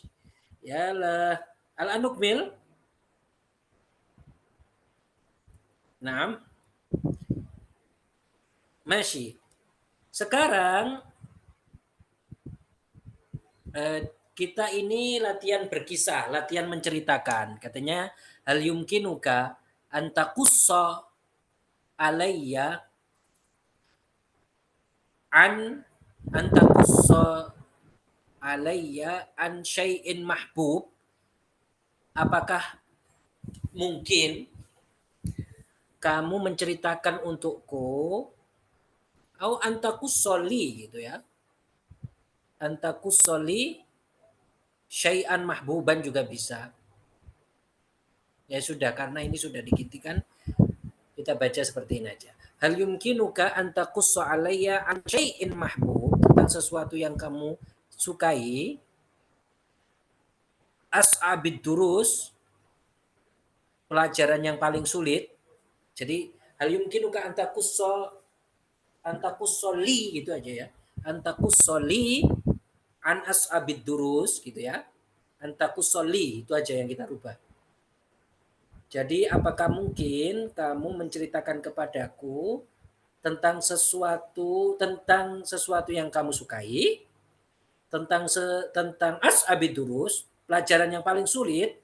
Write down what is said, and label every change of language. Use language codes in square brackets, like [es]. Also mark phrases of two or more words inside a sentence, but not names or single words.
[ar] يلا، الآن نكمل. نعم. [id] Masih. Sekarang kita ini latihan berkisah, latihan menceritakan. [ar] Katanya هل يمكنك أن تقص علي أن تقص علي عن شيء محبوب. [id] Apakah mungkin kamu menceritakan untukku [ar] أو أن تقص لي [id] gitu ya. [ar] أن تقص لي شيئا محبوبا [id] juga bisa. Ya sudah, karena ini sudah digantikan, kita baca seperti ini aja. [ar] هل يمكنك أن تقص علي عن شيء محبوب, [id] tentang sesuatu yang kamu sukai, [ar] أصعب الدروس, [id] pelajaran yang paling sulit. Jadi [ar] هل يمكنك أن تقص لي [id] gitu aja ya. [ar] أن تقص لي عن أصعب الدروس [id] gitu ya. Antakussoli itu aja yang kita rubah. Jadi apakah mungkin kamu menceritakan kepadaku tentang sesuatu yang kamu sukai, tentang [ar] أصعب الدروس, [id] pelajaran yang paling sulit.